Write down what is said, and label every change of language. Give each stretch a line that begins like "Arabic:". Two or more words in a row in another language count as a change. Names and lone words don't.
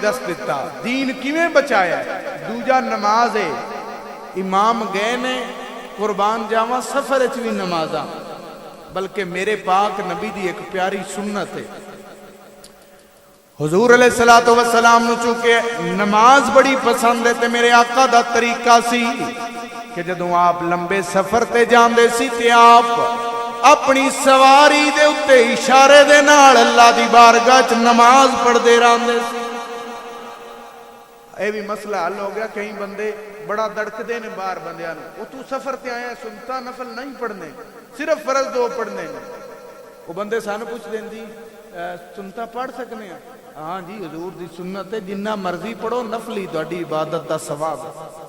Punjabi: دس دیتا دین کیویں بچایا ہے دوجا نماز ہے امام گئے نے قربان جاواں سفر اچ بھی نمازاں بلکہ میرے پاک نبی دی ایک پیاری سنت ہے حضور
Arabic: علیہ الصلوۃ والسلام
Punjabi: نو چونکہ نماز بڑی پسند ہے تے میرے آقا دا طریقہ سی کہ جدوں آپ لمبے سفر تے جاندے سی تے آپ اپنی سواری دے اتے اشارے دے نال اللہ دی بارگاہ چ نماز پڑھ دے راندے سی۔ اے بھی مسئلہ حل ہو گیا، کئی بندے بڑا دڑک دے نے باہر بندیاں نو، او تو سفر تے آیا سنتا نفل نہیں پڑھنے، صرف فرض 2 پڑھنے نے۔ وہ بندے سانو پوچھ دین جی سنتا پڑھ سکنے ہیں؟ ہاں جی حضور دی سنت ہے، جنہ مرضی پڑھو، نفلی تہاڈی عبادت دا ثواب ہے۔